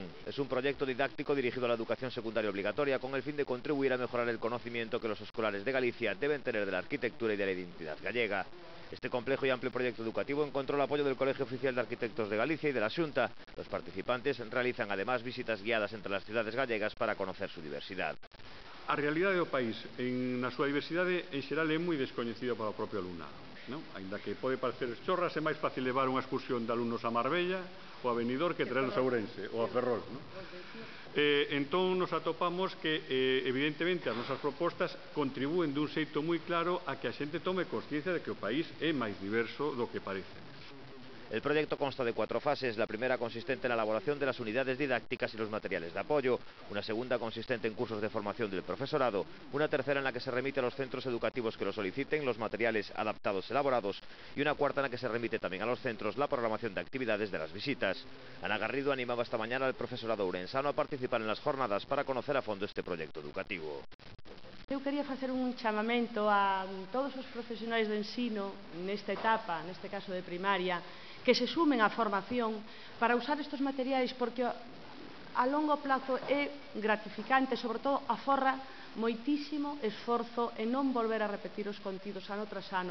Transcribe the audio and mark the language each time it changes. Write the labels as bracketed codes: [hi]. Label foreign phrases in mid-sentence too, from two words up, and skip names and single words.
[es] Es un proyecto didáctico dirigido a la educación secundaria obligatoria con el fin de contribuir a mejorar el conocimiento que los escolares de Galicia deben tener de la arquitectura y de la identidad gallega. Este complejo y amplio proyecto educativo encontró el apoyo del Colegio Oficial de Arquitectos de Galicia y de la Xunta. Los participantes realizan además visitas guiadas entre las ciudades gallegas para conocer su diversidad. [gl] A realidade do país, na súa diversidade, en xeral é moi descoñecida para o propio alumnado. Ainda que pode parecer chorras, é máis fácil levar unha excursión de alumnos a Marbella ou a Benidorm que traerlos a Ourense ou a Ferrol. Entón nos atopamos que, evidentemente, as nosas propostas contribúen dun xeito moi claro a que a xente tome consciencia de que o país é máis diverso do que parece. [es] El proyecto consta de 4 fases. La primera consistente en la elaboración de las unidades didácticas y los materiales de apoyo, una segunda consistente en cursos de formación del profesorado, una tercera en la que se remite a los centros educativos que lo soliciten los materiales adaptados elaborados y una cuarta en la que se remite también a los centros la programación de actividades de las visitas. Ana Garrido animaba esta mañana al profesorado ourensano a participar en las jornadas para conocer a fondo este proyecto educativo. [gl] Eu quería facer un chamamento a todos os profesionais do ensino nesta etapa, neste caso de primaria, que se sumen á formación para usar estes materiais porque a longo plazo é gratificante, sobre todo aforra moitísimo esforzo en non volver a repetir os contidos ano tras ano.